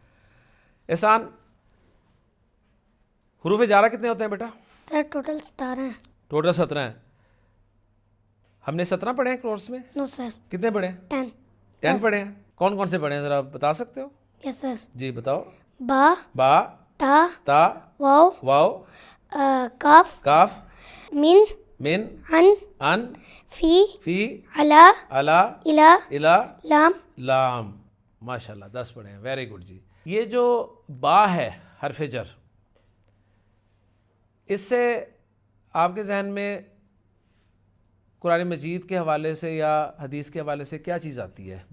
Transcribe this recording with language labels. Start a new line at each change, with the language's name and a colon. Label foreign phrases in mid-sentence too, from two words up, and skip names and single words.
Urdu: احسان، حروف جارہ کتنے ہوتے ہیں بیٹا؟
English: sir total
Urdu: 17 ہیں. ٹوٹل 17 ہیں. ہم نے 17 پڑھے ہیں کورس میں؟
English: no sir.
Urdu: کتنے پڑھے ہیں؟ 10. 10 پڑھے ہیں. کون کون سے پڑھے ہیں ذرا بتا سکتے ہو؟
English: yes sir.
Urdu: جی بتاؤ. با، با، تا، تا، واو، واو، کاف، کاف، من، من، ان، ان، فی، فی، علا، علا، الا، الا، لام. لام. ماشاءاللہ 10 پڑھے ہیں.
English: very good.
Urdu: جی یہ جو با ہے حرف جر، اس سے آپ کے ذہن میں قرآن مجید کے حوالے سے یا حدیث کے حوالے سے کیا چیز آتی ہے؟